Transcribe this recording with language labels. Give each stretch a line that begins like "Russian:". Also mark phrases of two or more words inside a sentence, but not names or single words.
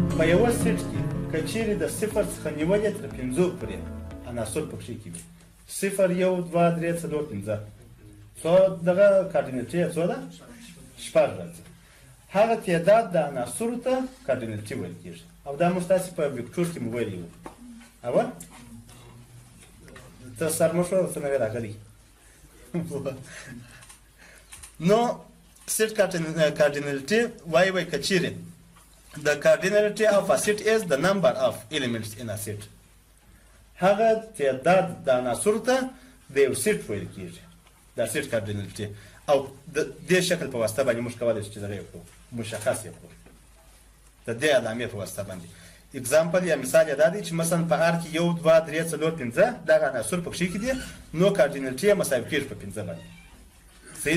Pashto: یوه سیټ کې که چیرې د صفر څخه نیولې تر 5 پورې عناصر پکښې کې وي 0 1 2 3 4 5 څو دغه کارډینلټي یې څو ده 6 راځي هغه تعداد د عناصرو ته کارډینلټي ویل کېږي او دا موږ تاسې په ویکټور کې مو ویلي وو اول ته سر مو شو څه نوی راغلی نو
English: set cardinality why
Pashto: که چیرې
English: the cardinality of a set is the number of elements in a set
Pashto: هغه تعداد د عناصرو ته د یو سیټ ویل کېږي دا سیټ کارډینلټي او د دې شکل په واسطه باندې موږ کولی شو چې دغه یې کړو مشخص یې کړو د دې علامې په واسطه باندې اگزامپل یا مثال یې دا دی چې مثلا په ار کې 1 2 3 4 5 دغه عناصر پکښې کې دي نو کارډینلټي یې مساوي کېږي په 5 باندې صحیح